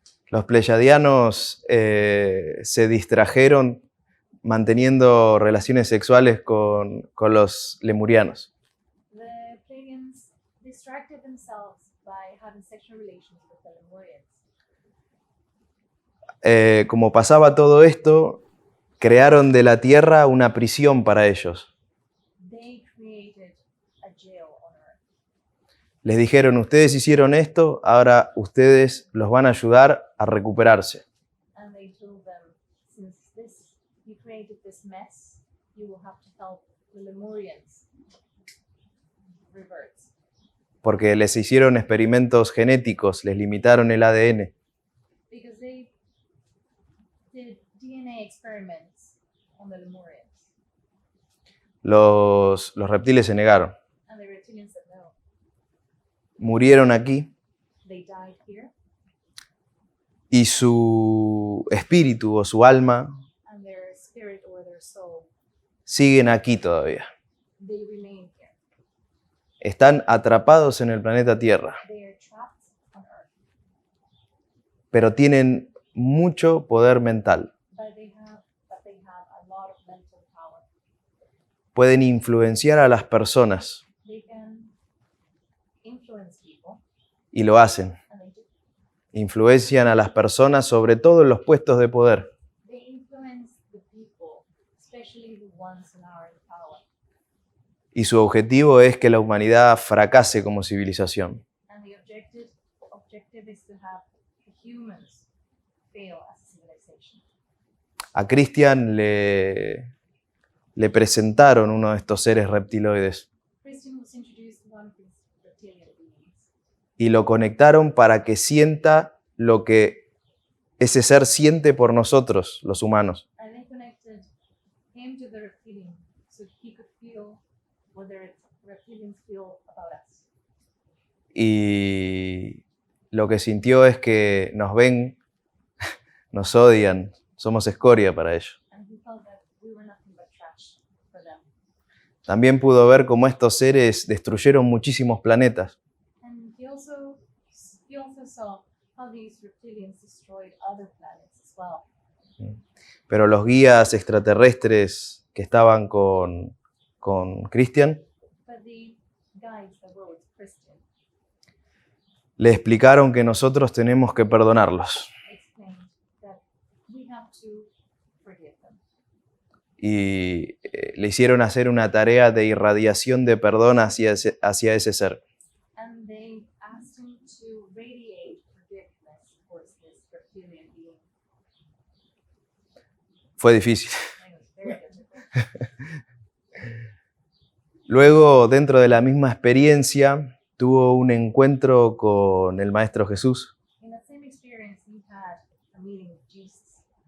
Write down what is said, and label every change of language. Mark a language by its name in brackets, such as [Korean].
[Spanish] Los pleyadianos se distrajeron manteniendo relaciones sexuales con los lemurianos. [English] The Pleiadians distracted themselves by having sexual relations with the Lemurians. [Spanish] Como pasaba todo esto, crearon de la tierra una prisión para ellos. [English] They created a jail on Earth. [Spanish] Les dijeron, ustedes hicieron esto, ahora ustedes los van a ayudar a recuperarse. [English] And they told them, since you created this mess, you will have to help the Lemurians reverts. [Spanish] porque les hicieron experimentos genéticos, les limitaron el ADN. [English] Because they did DNA experiments on the Lemurians. [Spanish] Los reptiles se negaron. [English] And the reptilians said no. [Spanish] Murieron aquí [English] They died here, [Spanish] y su espíritu o su alma [English] and their spirit or their soul, [Spanish] siguen aquí todavía. [English] they remain here. [Spanish] Están atrapados en el planeta Tierra, [English] They are trapped on Earth. [Spanish] pero tienen mucho poder mental. [English] But they have a lot of mental power. [Spanish] Pueden influenciar a las personas [English] They can influence people, [Spanish] y lo hacen. [English] and they do. [Spanish] Influencian a las personas, sobre todo en los puestos de poder. [English] They influence the people, especially the ones who are in power. [Spanish] Y su objetivo es que la humanidad fracase como civilización. [English] And the objective is to have the humans fail as a civilization. [Spanish] A Christian le presentaron uno de estos seres reptiloides [English] Christian was introduced to one of these reptilian beings, [Spanish] y lo conectaron para que sienta lo que ese ser siente por nosotros, los humanos. [English] and they connected him to the reptilian so he could feel what the reptilians feel about us. [Spanish] Y lo que sintió es que nos ven, nos odian, somos escoria para ellos. [English] And he felt that we were nothing but trash for them. [Spanish] También pudo ver cómo estos seres destruyeron muchísimos planetas. [English] And he also saw how these reptilians destroyed other planets as well. [Spanish] Pero los guías extraterrestres que estaban con Christian [English] But the guides that were with Christian [Spanish] le explicaron que nosotros tenemos que perdonarlos. [English] explained that we have to forgive them. [Spanish] Y le hicieron hacer una tarea de irradiación de perdón hacia ese ser. [English] And they asked him to radiate forgiveness towards this reptilian being. [Spanish] Fue difícil. [English] And it was very difficult. [Spanish] Luego, dentro de la misma experiencia, tuvo un encuentro con el Maestro Jesús. [English] In that same experience, he had a meeting with Jesus.